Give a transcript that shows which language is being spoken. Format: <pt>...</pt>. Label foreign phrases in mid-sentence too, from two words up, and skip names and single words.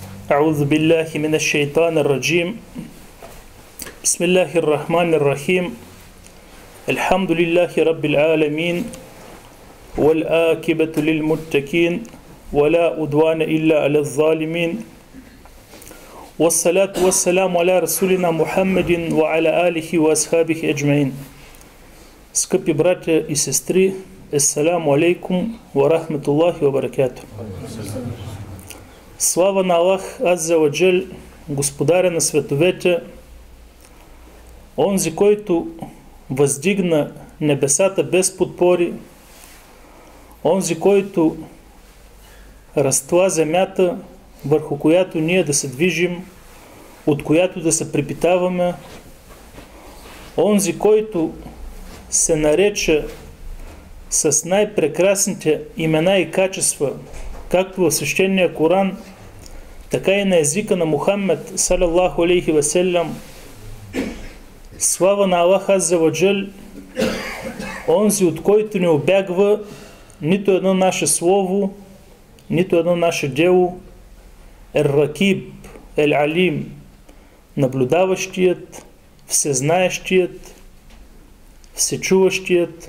<ar>أعوذ بالله من الشيطان الرجيم بسم الله الرحمن الرحيم الحمد لله رب العالمين والآكبة للمتقين ولا عدوان إلا على الظالمين والصلاة والسلام على رسولنا محمد وعلى آله وأصحابه أجمعين.</ar> <bg>Скъпи братя и сестри,</bg> <ar>السلام عليكم ورحمة الله وبركاته.</ar> <bg>Слава на Аллах</bg> <ar>عز وجل,</ar> <bg>Господаря на световете, онзи, който въздигна небесата без подпори, онзи, който разтла земята, върху която ние да се движим, от която да се препитаваме, онзи, който се нарече с най-прекрасните имена и качества, както в свещения Коран, така и на езика на Мухаммед,</bg> <ar>صلى الله عليه وسلم.</ar> <bg>Слава на Аллах</bg> <ar>عز وجل,</ar> <bg>онзи, от който не обягва нито едно наше слово, нито едно наше дело, Ер-Ракиб, Ел-Алим, наблюдаващият, всезнаещият, всечуващият.</bg>